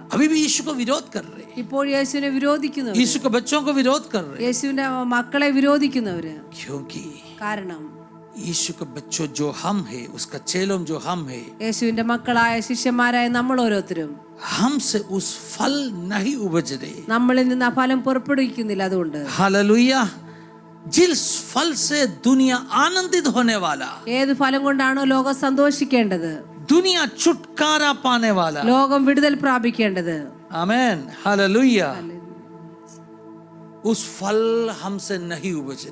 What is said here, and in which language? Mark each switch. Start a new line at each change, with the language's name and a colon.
Hindi: अभी भी यीशु को विरोध कर रहे हैं,
Malayalam: ഇപ്പോഴും യേശുവിനെ വിരോധിക്കുന്നു,
Hindi: यीशु के बच्चों को विरोध कर रहे हैं।
Malayalam: യേശുവിന്റെ മക്കളെ വിരോധിക്കുന്നവര്.
Hindi: क्योंकि
Malayalam: കാരണം
Hindi: यीशु के बच्चों जो हम है, उसका चेलों जो हम है,
Malayalam: യേശുവിന്റെ മക്കളായ ശിഷ്യന്മാരായ നമ്മൾ ഓരോരുത്തരും
Hindi: हमसे उस फल नहीं उपज रहे।
Malayalam: നമ്മളിൽ നിന്ന് ആ ഫലം പുറപ്പെടുവിക്കുന്നില്ല. അതുകൊണ്ട്
Hindi: हालेलुया। जिस फल से दुनिया आनंदित होने वाला,
Malayalam: ഏത് ഫലം കൊണ്ടാണോ ലോകം സന്തോഷിക്കേണ്ടത്,
Hindi: दुनिया छुटकारा पाने वाला,
Malayalam: ലോകം വിടുതൽ പ്രാപിക്കേണ്ടത്,
Hindi: आमेन, हालेलुया, उस फल हमसे नहीं उपज।